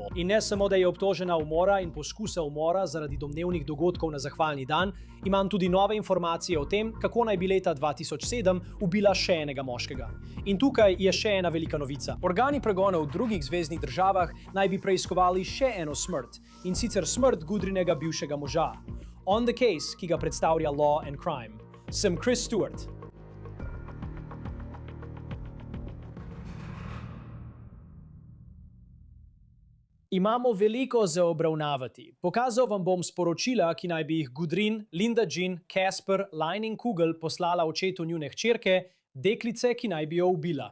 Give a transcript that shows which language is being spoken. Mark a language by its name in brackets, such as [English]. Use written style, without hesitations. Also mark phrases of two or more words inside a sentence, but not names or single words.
[Slovenian] In ne samo, da je obtožena umora in poskusa umora zaradi domnevnih dogodkov na zahvalni dan, imam tudi nove informacije o tem, kako naj bi leta 2007 ubila še enega moškega. In tukaj je še ena velika novica. Organi pregona v drugih zveznih državah naj bi preiskovali še eno smrt, in sicer smrt Gudrunega bivšega moža. On the Case, ki ga predstavlja Law and Crime. Sem Chris Stewart. Imamo veliko za obravnavati. Pokazal vam bom sporočila, ki naj bi jih Gudrun Linda Jean Casper Leinenkugel poslala očetu njune hčerke, deklice, ki naj bi jo ubila.